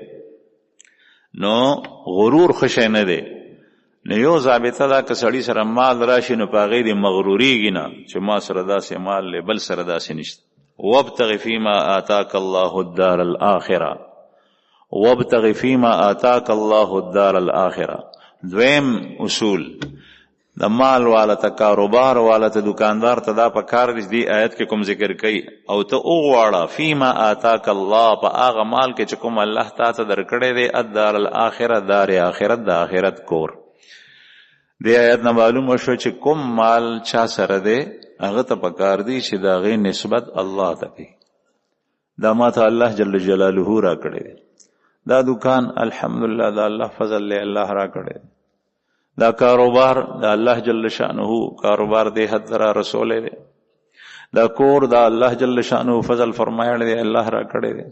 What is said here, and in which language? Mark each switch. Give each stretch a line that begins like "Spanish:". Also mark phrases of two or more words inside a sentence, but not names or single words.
Pashto: نو غرور خوشی نه دی. نو یو ضابطه دا که سړي سره مال راشي نو پاغه دې مغروریږي نه چې ما سره داسې مال لی بل سره داسې نشته.
Arabic: وابتغ فيما آتاك الله الدار الاخره، وابتغ فيما آتاك الله الدار الاخره.
Pashto: دویم اصول د مال والا ته، کاروبار والا ته، دکاندار ته دا په کار دی آیت کې کوم ذکر کوي، او ته وغواړه
Arabic: فيما آتاك الله،
Pashto: په هغه مال کې چې کوم الله تا ته درکړی دی،
Arabic: الدار الاخره،
Pashto: دار آخرت، د آخرت کور. دې آیت نه معلومه شو چې کوم مال چا سره دی هغه ته په کار دی چې د هغې نسبت الله ته کوي. دا ما ته الله
Arabic: جل جلاله
Pashto: را کړی دی، دا دکان الحمدلله دا الله فضل لی الله را کړی، دا کاروبار دا الله
Arabic: جل شانه
Pashto: کاروبار دی حد را رسول دی، دا کور دا الله
Arabic: جل شانه
Pashto: فضل فرمایل دی الله را کړی دی.